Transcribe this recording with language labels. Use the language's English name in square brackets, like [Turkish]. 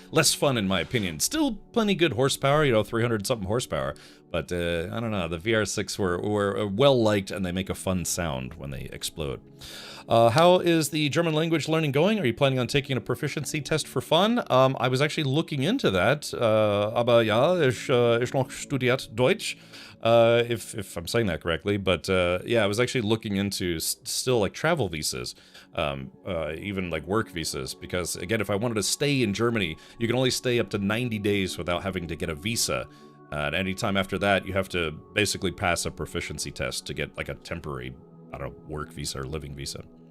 [English] Less fun, in my opinion. Still plenty good horsepower, 300-something horsepower. But, I don't know, the VR6 were well-liked, and they make a fun sound when they explode. How is the German language learning going? Are you planning on taking a proficiency test for fun? I was actually looking into that. [German] Aber ja, ich noch studiert Deutsch. [English] If I'm saying that correctly. But, yeah, I was actually looking into still, like, travel visas. Even, like, work visas. Because, again, if I wanted to stay in Germany, you can only stay up to 90 days without having to get a visa. And any time after that, you have to basically pass a proficiency test to get like a temporary, I don't know, work visa or living visa.